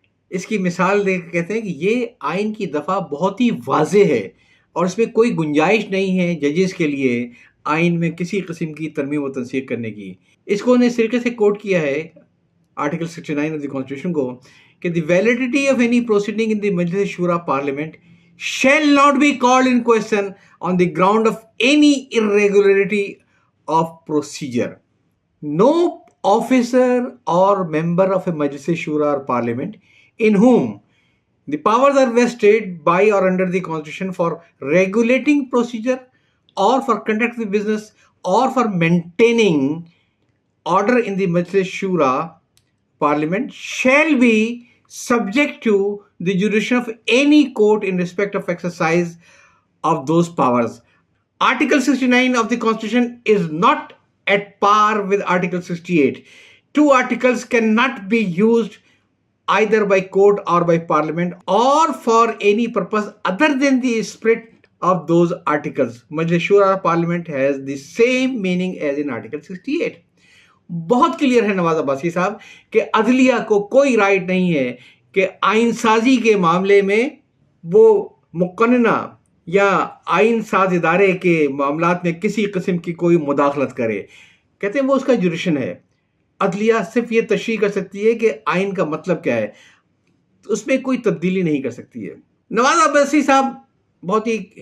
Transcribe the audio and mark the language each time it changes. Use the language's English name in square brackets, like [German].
[Urdu] اس کی مثال دے کے کہتے ہیں کہ یہ آئین کی دفعہ بہت ہی واضح ہے اور اس میں کوئی گنجائش نہیں ہے ججز کے لیے آئین میں کسی قسم کی ترمیم و تنسیق کرنے کی۔ اس کو انہیں اس طریقے سے کوٹ کیا ہے [English] article 69 of the constitution [Urdu] کو کہ [English] The validity of any proceeding in the مجلس شورا parliament shall not be called in question on the ground of any irregularity of procedure. No officer or member of a Majlis Shura or Parliament in whom the powers are vested by or under the Constitution for regulating procedure or for conducting business or for maintaining order in the Majlis Shura Parliament shall be subject to the jurisdiction of any court in respect of exercise of those powers. Article 69 of the Constitution is not at par with Article 68. Two articles cannot be used either by court or by parliament or for any purpose other than the spirit of those articles. Majlis Shura Parliament has the same meaning as in Article 68. [Urdu] بہت clear ہے نواز عباسی صاحب کہ عدلیہ کو کوئی right نہیں ہے کہ آئین سازی کے معاملے میں وہ مقننہ یا آئین ساز ادارے کے معاملات میں کسی قسم کی کوئی مداخلت کرے۔ کہتے ہیں وہ اس کا جوریشن ہے۔ عدلیہ صرف یہ تشریح کر سکتی ہے کہ آئین کا مطلب کیا ہے، اس میں کوئی تبدیلی نہیں کر سکتی ہے۔ نواز عباسی صاحب بہت ہی